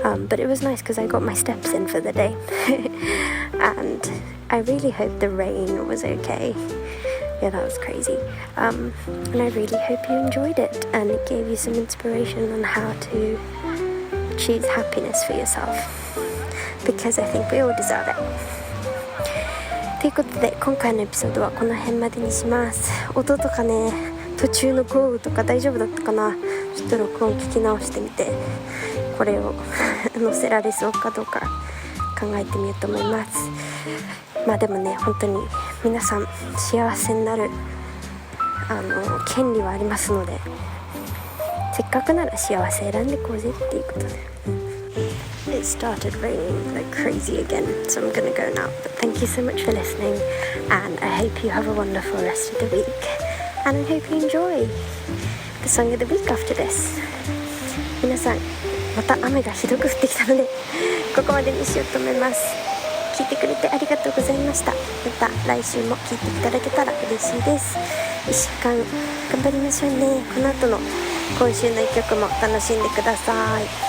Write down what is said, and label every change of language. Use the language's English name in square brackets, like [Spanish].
[English] But it was nice because I got my steps in for the day. And I really hope the rain was okay. Yeah, that was crazy. And I really hope you enjoyed it and it gave you some inspiration on how to choose happiness for yourself. Because I think we all deserve it. [Japanese] ということで、今回のエピソードはこの辺までにします。音とかね、途中の豪雨とか大丈夫だったかな。ちょっと録音聞き直してみて、これを載せられそうかどうか考えてみようと思います。まあでもね、本当に皆さん幸せになる権利はありますので、せっかくなら幸せ選んでこうぜっていうことで。 [English] It started raining like crazy again, so I'm gonna go now. But thank you so much for listening, and I hope you have a wonderful rest of the week, and I hope you enjoy the song of the week after this. [Japanese] 皆さん、また雨がひどく降ってきたので、ここまでにしようと思います。聞いてくれてありがとうございました。また来週も聞いていただけたら嬉しいです。 1週間頑張りましょうね。この後の今週の1曲も楽しんでください。